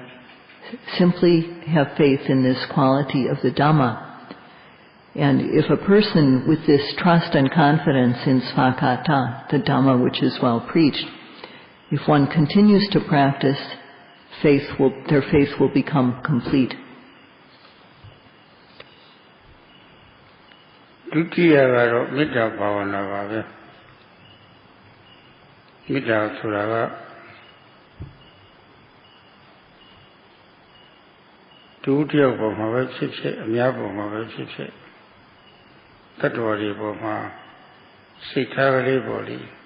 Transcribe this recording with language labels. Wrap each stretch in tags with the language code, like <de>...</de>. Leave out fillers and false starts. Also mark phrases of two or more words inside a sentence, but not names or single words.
<en>Simply have faith in this quality of the Dhamma. And if a person with this trust and confidence in svakata, the Dhamma which is well preached, if one continues to practice, their faith will become complete.</en> <my>ဒုတိယကတော့မေတ္တာဘာဝနာပါပဲမေတ္တာဆိုတာကဒုတိယပုံမှာပဲဖြစ်ဖြစ်အများပုံမှာပဲဖြစ်ဖြစ်တတ္တဝါတွေပုံမှာစိတ်ထားကလေးပေါ်လေ</my>